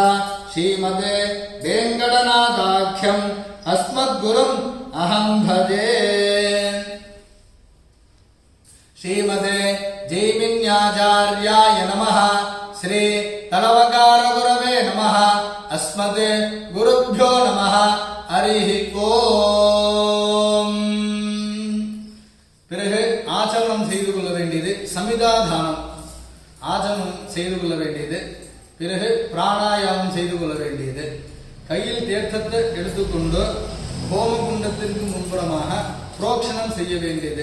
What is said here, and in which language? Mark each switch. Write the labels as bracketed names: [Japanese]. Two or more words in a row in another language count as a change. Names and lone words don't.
[Sanskrit] श्रीमते वेङ्कटनाथाख्यम् अस्मद्गुरुम् अहं भजे। श्रीमते जैमिन्याचार्याय नमः. श्री तलवकार गुरवे नमः. अस्मद् गुरुभ्यो नमः. हरि ओम. [Tamil] பிறகு ஆச்சமனம் செய்து கொள்ள வேண்டியது சமிதாதானம். ஆச்சமனம் செய்து கொள்ள வேண்டியது. பிறகு பிராணாயாமம் செய்து கொள்ள வேண்டியது. கையில் தீர்த்தத்தை எடுத்துக்கொண்டு ஹோமகுண்டத்திற்கு முன்புறமாக புரோக்ஷணம் செய்ய வேண்டியது.